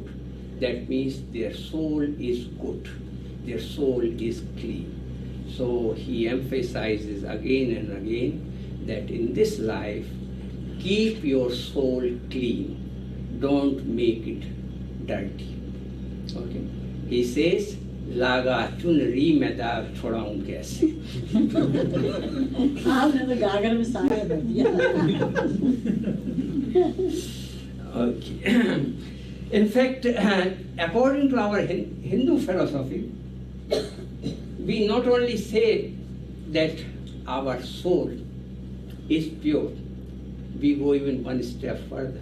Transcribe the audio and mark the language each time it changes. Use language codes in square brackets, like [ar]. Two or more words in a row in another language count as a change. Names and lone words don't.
[en] That means their soul is good. Their soul is clean. So he emphasizes again and again that in this life, keep your soul clean. Don't make it dirty. Okay? He says, [hi] लागा चुनरी में दाग छोड़ाऊं कैसे. आपने तो गागर में सागर भर दिया. [en] Okay. In fact, according to our Hindu philosophy, we not only say that our soul is pure, we go even one step further.